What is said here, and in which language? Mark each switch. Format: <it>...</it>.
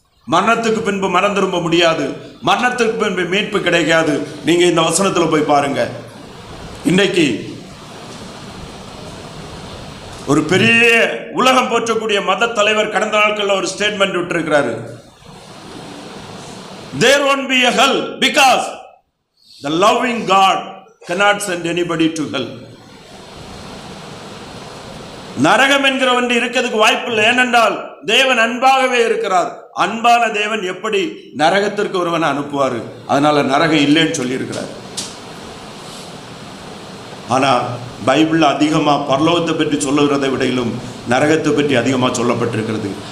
<ta>மரணத்துக்கு பின்பு மனம் திரும்ப முடியாது. மரணத்துக்கு பின்பு மீட்பு கிடைக்காது. நீங்க இந்த வசனத்தில் போய் பாருங்க. இன்னைக்கு ஒரு பெரிய உலகம் போற்றக்கூடிய மத தலைவர் கடந்த நாட்களில் ஒரு statement விட்டிருக்கிறாரு.</ta> <en>There won't be a hell because the loving God cannot send anybody to hell.</en> <ta>நரகம் என்கிற ஒன்று இருக்கிறதுக்கு வாய்ப்பு இல்லை. ஏனென்றால் தேவன் அன்பாகவே இருக்கிறார். அன்பான தேவன் எப்படி நரகத்திற்கு ஒருவனை அனுப்புவார்? அதனால நரகம் இல்லைன்னு சொல்லி இருக்கிறார். ஆனா பைபிளில் அதிகமாக பரலோகத்தை பற்றி சொல்லுகிறதை விடையிலும் நரகத்தை பற்றி அதிகமாக சொல்லப்பட்டிருக்கிறது.</ta>